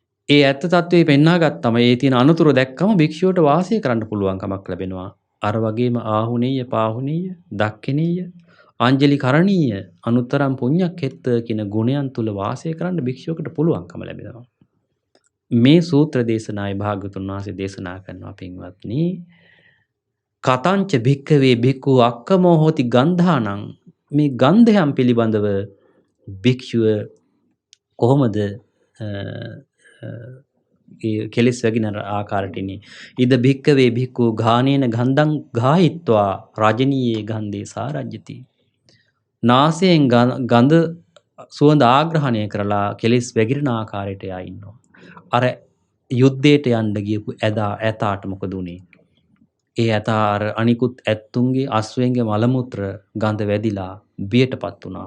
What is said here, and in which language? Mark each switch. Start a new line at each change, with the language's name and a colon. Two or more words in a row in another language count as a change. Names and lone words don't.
Sinhala: ඒ ඇත්ත තත්ත්වය පෙන්වා ගත්තම ඒ තියෙන අනතුරු දැක්කම භික්ෂුවට වාසය කරන්න පුළුවන් කමක් ලැබෙනවා. අර වගේම
Pali: ආහුනීය, පාහුනීය, දක්ඛිනීය, ආංජලි කරණීය, අනුත්තරම් පුඤ්ඤක්ඛෙත්ත
Sinhala: කියන ගුණයන් තුල වාසය කරන්න භික්ෂුවකට පුළුවන්කම ලැබෙනවා. මේ සූත්‍ර දේශනාවේ භාග්‍යවතුන් වහන්සේ දේශනා කරනවා පින්වත්නි,
Pali: කතංච භික්ඛවේ භික්ඛු අක්කමෝ හෝති ගන්ධානං,
Sinhala: මේ ගන්ධයන් පිළිබඳව භික්ෂුව කොහොමද ඒ කෙලෙස් වැగిන ආකාරටිනි.
Pali: ඉද භික්ඛවේ භික්ඛු ගානේන ගන්ධං ගාහිත්වා රජනීයේ ගන්ධේ සාරජ්‍යති.
Sinhala: නාසයෙන් ගඳ සුවඳ ආග්‍රහණය කරලා කෙලෙස් වැగిරෙන ආකාරයට එයා ඉන්නවා. අර යුද්ධයට යන්න ගියපු ඇතාට මොකද උනේ? ඒ ඇතා අර අනිකුත් ඇත්තුන්ගේ අශ්වයන්ගේ මල මුත්‍ර ගඳ වැදිලා බියටපත් වුණා.